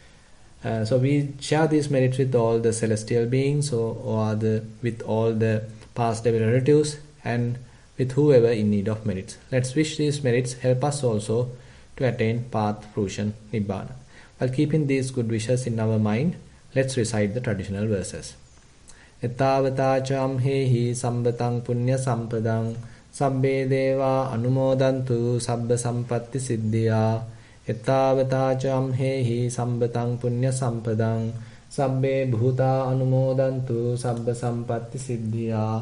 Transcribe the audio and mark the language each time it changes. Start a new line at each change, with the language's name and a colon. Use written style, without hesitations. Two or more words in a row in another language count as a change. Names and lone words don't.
English: So we share these merits with all the celestial beings, with all the past devil relatives, and with whoever in need of merits. Let's wish these merits help us also to attain path, fruition, nibbana. While keeping these good wishes in our mind, let's recite the traditional verses.
Pali: Etavatacham hehi sambatang punya sampadang sabbe deva anumodantu sabba sampatti siddhya. Etavatacham hehi sambatang punya sampadang sabbe bhuta anumodantu sabba sampatti siddhya.